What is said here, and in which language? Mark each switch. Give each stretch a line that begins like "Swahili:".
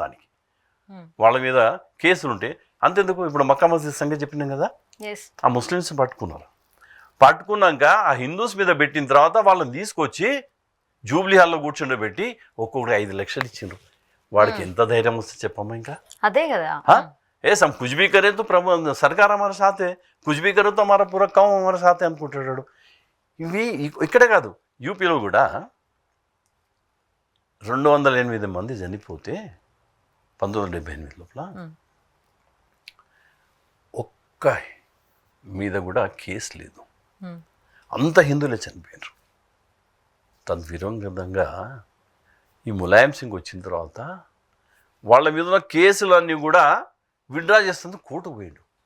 Telugu: దానికి వాళ్ళ మీద కేసులు ఉంటే అంతెందుకు. ఇప్పుడు మక్కా మసీద్ సంగతి చెప్పినాం కదా, ఆ ముస్లిమ్స్ పట్టుకున్నాక ఆ హిందూస్ మీద పెట్టిన తర్వాత వాళ్ళని తీసుకొచ్చి జూబ్లీ హాల్లో కూర్చుండబెట్టి ఒక్కొక్కటి 5 లక్షలు ఇచ్చిండ్రు. వాడికి ఎంత ధైర్యం వస్తే చెప్పమ్మా? ఇంకా అదే కదా.
Hindi: हम कुछ भी करें तो प्रभु सरकार हमारे साथ है, कुछ भी करो तो हमारा पूरा काम हमारे साथ है
Telugu: అనుకుంటాడు. ఇవి ఇక్కడే కాదు, యూపీలో కూడా 208 మంది చనిపోతే 1978 లోపల ఒక్క మీద కూడా కేసు లేదు. అంత హిందువులే చనిపోయారు. తద్విరుద్ధంగా ఈ ములాయం సింగ్ వచ్చిన తర్వాత వాళ్ళ మీద ఉన్న కేసులన్నీ కూడా విడ్రా చేస్తుంది కోర్టుకు పోయిండు.